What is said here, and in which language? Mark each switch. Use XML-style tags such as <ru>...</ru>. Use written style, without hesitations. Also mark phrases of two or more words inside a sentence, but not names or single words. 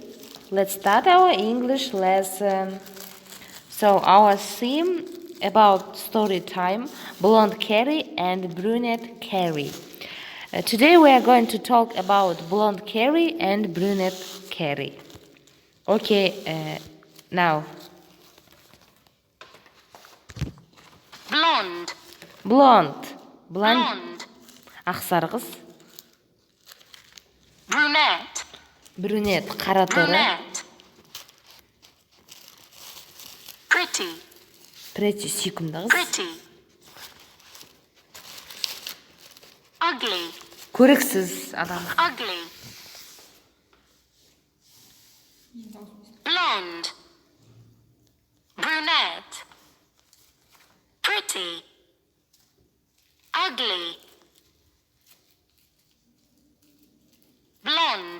<en>Let's start our English lesson. So, our theme about story time: blonde Carrie and brunette Carrie. Today we are going to talk about blonde Carrie and brunette Carrie. Okay, now. Blonde. Blonde. Blonde.</en> <kk>Ақсары қыз.</kk> <en>Brunette. Brunette,</en> <kk>қара торы.</kk> <en>Brunette. Pretty. Pretty,</en> <kk>сүйкімді қыз.</kk> <en>Pretty. Ugly.</en> <kk>Көріксіз адам.</kk> <en>Ugly. Blonde. Brunette. Pretty. Ugly. Blonde.</en>